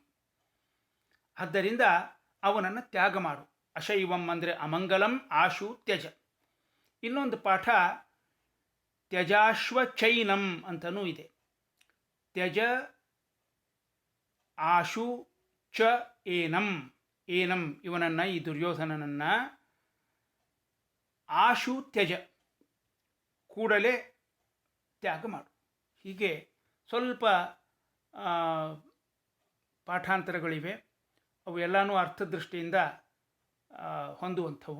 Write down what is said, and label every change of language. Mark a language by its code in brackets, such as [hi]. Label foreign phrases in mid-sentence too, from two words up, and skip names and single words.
[kn] ಆದ್ದರಿಂದ ಅವನನ್ನು ತ್ಯಾಗ ಮಾಡು. ಅಶೈವಂ ಅಂದರೆ ಅಮಂಗಲಂ, [sa] ಆಶು ತ್ಯಜ. [kn] ಇನ್ನೊಂದು ಪಾಠ ತ್ಯಜಾಶ್ವಚೈನಂ ಅಂತನೂ ಇದೆ. [sa] ತ್ಯಜ ಆಶು ಚ ಏನಂ. [kn] ಏನಂ ಇವನನ್ನು, ಈ ದುರ್ಯೋಧನನನ್ನು [sa] ಆಶು ತ್ಯಜ [kn] ಕೂಡಲೇ ತ್ಯಾಗ ಮಾಡು. ಹೀಗೆ ಸ್ವಲ್ಪ ಪಾಠಾಂತರಗಳಿವೆ. ಅವು ಎಲ್ಲನೂ ಅರ್ಥದೃಷ್ಟಿಯಿಂದ ಹೊಂದುವಂಥವು.